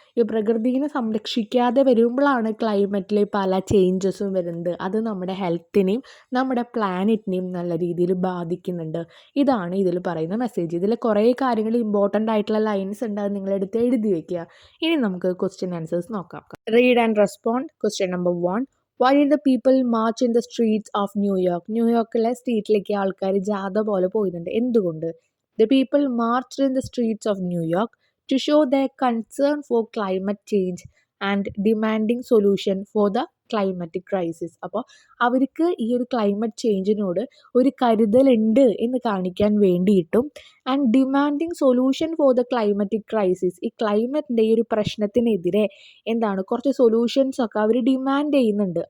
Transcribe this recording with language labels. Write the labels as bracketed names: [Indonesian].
[Malayalam] ഈ പ്രകൃതിയെ സംരക്ഷിക്കാതെ വരുമ്പോഴാണ് ക്ലൈമറ്റിൽ പല ചേഞ്ചസും വരുന്നത്. അത് നമ്മുടെ ഹെൽത്തിനെയും നമ്മുടെ പ്ലാനറ്റിനെയും നല്ല രീതിയിൽ ബാധിക്കുന്നുണ്ട്. ഇതാണ് ഇതിൽ പറയുന്ന മെസ്സേജ്. ഇതിൽ കുറേ കാര്യങ്ങൾ, ഇമ്പോർട്ടൻ്റ് ആയിട്ടുള്ള ലൈൻസ് ഉണ്ട്. അത് നിങ്ങളെടുത്ത് എഴുതി വയ്ക്കുക. ഇനി നമുക്ക് ക്വസ്റ്റ്യൻ ആൻസേഴ്സ് നോക്കാം. [English] Read and respond. Question number 1. Why did the people march in the streets of New York? [Malayalam] ന്യൂയോർക്കിലെ സ്ട്രീറ്റിലേക്ക് ആൾക്കാർ ജാഥ പോലെ പോയിട്ടുണ്ട്. എന്തുകൊണ്ട്? [English] The people marched in the streets of New York to show their concern for climate change and demanding solution for the climatic crisis. [Malayalam] അപ്പോൾ അവർക്ക് ഈ ഒരു ക്ലൈമറ്റ് ചേഞ്ചിനോട് ഒരു കരുതലുണ്ട് എന്ന് കാണിക്കാൻ വേണ്ടിയിട്ടും [English] and demanding solution for the climatic crisis, [Malayalam] ഈ ക്ലൈമറ്റിൻ്റെ ഈ ഒരു പ്രശ്നത്തിനെതിരെ എന്താണ് കുറച്ച് സൊല്യൂഷൻസ് ഒക്കെ അവർ ഡിമാൻഡ് ചെയ്യുന്നുണ്ട്.